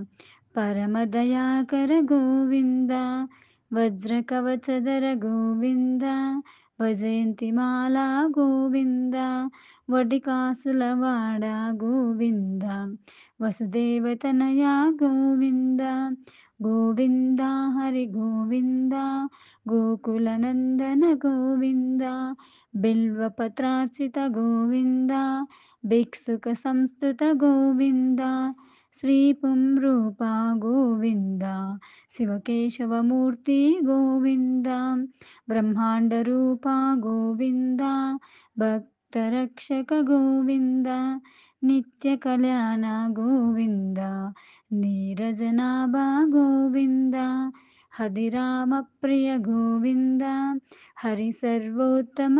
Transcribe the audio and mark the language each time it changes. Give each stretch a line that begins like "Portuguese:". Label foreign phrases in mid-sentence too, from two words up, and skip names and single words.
Telugu: పరమదయాకర గోవింద, వజ్రకవచధర గోవింద, వైజయంతిమాల గోవింద, వడికాసుల వాడ గోవింద, వసుదేవతనయ గోవింద, గోవింద హరి గోవింద, గోకుల నందన గోవింద, బిల్వపత్రార్చిత గోవింద,
Sanskrit: भिक्षुक संस्तुत गोविन्द श्रीपुंरूपा गोविन्द शिवकेशवमूर्ति गोविन्द ब्रह्माण्डरूपा गोविन्द भक्तरक्षक गोविन्द नित्यकल्याण गोविन्द नीरजनाभा गोविन्द हरिरामप्रिय गोविन्द हरिसर्वोत्तम